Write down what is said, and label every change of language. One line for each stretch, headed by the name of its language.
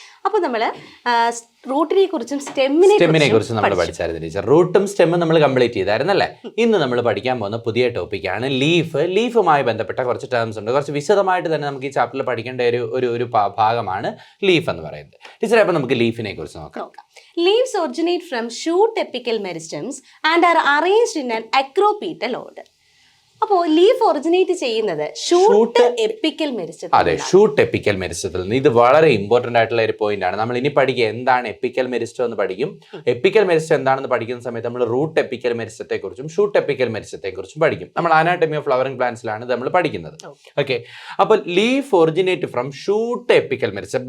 Malayalam: അപ്പോൾ നമ്മൾ റൂട്ടിനെ കുറിച്ചും സ്റ്റെമ്മിനെ കുറിച്ചും നമ്മൾ പഠിച്ചായിരുന്നു ടീച്ചർ. റൂട്ടും സ്റ്റെമ്മും നമ്മൾ കംപ്ലീറ്റ് ചെയ്തായിരുന്നല്ലേ? ഇന്ന് നമ്മൾ പഠിക്കാൻ പോകുന്ന പുതിയ ടോപ്പിക്കാണ് ലീഫ്. ലീഫുമായി ബന്ധപ്പെട്ട കുറച്ച് ടേംസ് ഉണ്ട്. കുറച്ച് വിശദമായിട്ട് തന്നെ നമുക്ക് ഈ ചാപ്റ്ററിൽ പഠിക്കേണ്ട ഒരു ഭാഗമാണ് ലീഫ് എന്ന് പറയുന്നത്. ടീച്ചറെ, അപ്പോൾ നമുക്ക് ലീഫിനെ കുറിച്ച് നോക്കാം.
English: Leaves originate from shoot apical meristems and are arranged in an acropetal order.
Malayalam: അപ്പോൾ ലീഫ് ഒറിജിനേറ്റ് ചെയ്യുന്നത് ഷൂട്ട് എപ്പിക്കൽ മെരിസ്റ്റത്തിൽ. അതെ, ഷൂട്ട് എപ്പിക്കൽ മെരിസ്റ്റത്തിൽ നിന്ന്. ഇത് വളരെ ഇമ്പോർട്ടന്റ് ആയിട്ടുള്ള ഒരു പോയിന്റ് ആണ്. നമ്മൾ ഇനി പഠിക്കുക എന്താണ് എപ്പിക്കൽ മെരിസ്റ്റം എന്ന് പഠിക്കും. എപ്പിക്കൽ മെരിസ്റ്റം എന്താണെന്ന് പഠിക്കുന്ന സമയത്ത് നമ്മൾ റൂട്ട് എപ്പിക്കൽ മെരിസ്റ്റത്തെ കുറിച്ചും ഷൂട്ട് എപ്പിക്കൽ മെരിസ്റ്റത്തെ കുറിച്ചും പഠിക്കും. നമ്മൾ അനാട്ടമി ഓഫ് ഫ്ലവറിംഗ് പ്ലാന്റ്സിലാണ് നമ്മൾ പഠിക്കുന്നത്. ഓക്കെ, അപ്പോൾ
English: Leaf originate from shoot apical meristem.